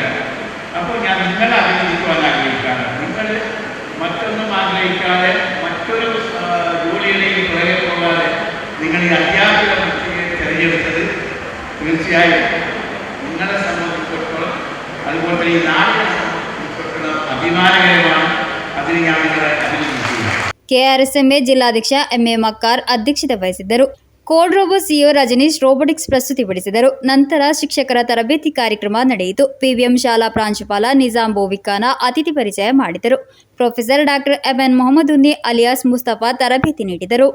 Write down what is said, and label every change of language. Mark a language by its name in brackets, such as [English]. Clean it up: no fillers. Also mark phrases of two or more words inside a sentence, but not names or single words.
[Malayalam] അപ്പോൾ ഞാൻ നിങ്ങളെ അഭിനന്ദിക്കുവാൻ ആഗ്രഹിക്കുകയാണ്. നിങ്ങൾ മറ്റൊന്നും ആഗ്രഹിക്കാതെ മറ്റൊരു ജോലിയിലേക്ക് പുറകെ പോകാതെ നിങ്ങൾ ഈ അധ്യാപിക വൃത്തിയെ തിരഞ്ഞെടുത്തത് തീർച്ചയായും നിങ്ങളെ സംബന്ധിച്ചിടത്തോളം അതുപോലെ ഈ നാടിനെ സംബന്ധിച്ചിടത്തോളം അഭിമാനകരമാണ്. അതിന് ഞാൻ നിങ്ങളെ അഭിനന്ദിക്കുന്നു. [Kannada] ಕೆಆರ್ಎಸ್ಎಂಎ ಜಿಲ್ಲಾಧ್ಯಕ್ಷ ಎಂಎ ಮಕ್ಕಾರ್ ಅಧ್ಯಕ್ಷತೆ ವಹಿಸಿದ್ದರು. ಕೋಡ್ ರೋಬೋ ಸಿಇಒ ರಜನೀಶ್ ರೋಬೋಟಿಕ್ಸ್ ಪ್ರಸ್ತುತಿಪಡಿಸಿದರು. ನಂತರ ಶಿಕ್ಷಕರ ತರಬೇತಿ ಕಾರ್ಯಕ್ರಮ ನಡೆಯಿತು. ಪಿವಿಎಂ ಶಾಲಾ ಪ್ರಾಂಶುಪಾಲ ನಿಜಾಂ ಬೋವಿಖಾನ ಅತಿಥಿ ಪರಿಚಯ ಮಾಡಿದರು. [English] Professor Doctor [Kannada] ಎಬ್ಎನ್ ಮೊಹಮ್ಮದ್ ಉನ್ನಿ ಅಲಿಯಾಸ್ ಮುಸ್ತಫಾ ತರಬೇತಿ ನೀಡಿದರು.